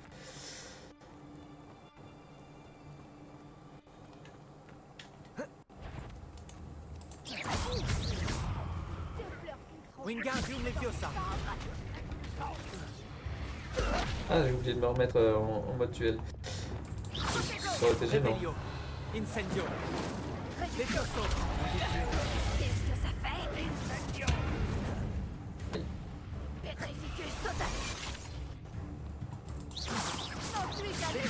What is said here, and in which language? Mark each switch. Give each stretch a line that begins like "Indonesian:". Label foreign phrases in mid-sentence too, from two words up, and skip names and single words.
French: Wingardium Leviosa. Ah, j'ai oublié de me remettre en mode duel. Ça aurait été gênant. Revelio. Incendio. Levioso. Qu'est-ce que ça fait? Petrificus total. Ensuite, allez.